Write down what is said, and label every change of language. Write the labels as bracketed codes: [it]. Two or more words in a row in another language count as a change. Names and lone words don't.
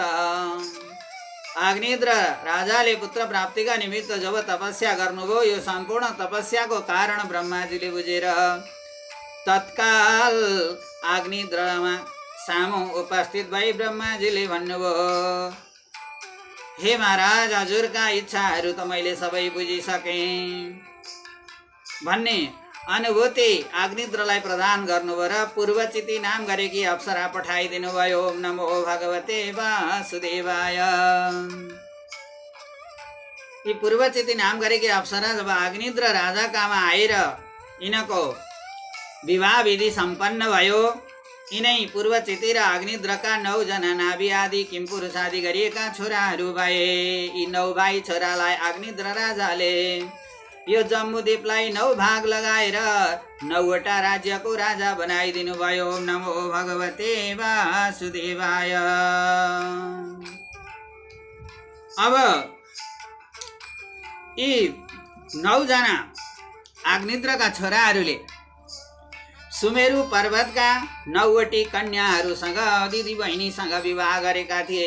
[ne] अग्निद्र राजाले पुत्र प्राप्तिका निमित्त जब तपस्या गर्नुभयो, यो सम्पूर्ण तपस्याको कारण ब्रह्माजीले बुझेर तत्काल अग्निद्रमा सामु उपस्थित भई ब्रह्माजीले भन्नुभयो, हे महाराज, हजुरका इच्छाहरू त मैले सबै बुझिसकेँ भन्ने अनुभूति अग्निद्रलाई प्रदान गर्नुभयो र पूर्वचिती नाम गरेकी अप्सरा पठाइदिनु भयो। [sa] ओम नमो भगवते वासुदेवाय। [ne] यी पूर्वचिती नाम गरेकी अप्सरा जब अग्निद्र राजाकामा आएर यिनको विवाह विधि सम्पन्न भयो, यिनै पूर्वचिती र अग्निद्रका 9 जना नाभि आदि किमपुरुष आदि गरिएका छोराहरू भए। यी 9 भाइ छोरालाई अग्निद्र राजाले यो जम्बूद्वीपलाई 9 भाग लगाएर 9वटा राज्यको राजा बनाइदिनु भयो। [sa] ओम नमो भगवते वासुदेवाय। [ne] अब यी 9 जना अग्निद्रका छोराहरूले सुमेरु पर्वतका 9वटी कन्याहरूसँग दिदी बहिनीसँग विवाह गरेका थिए।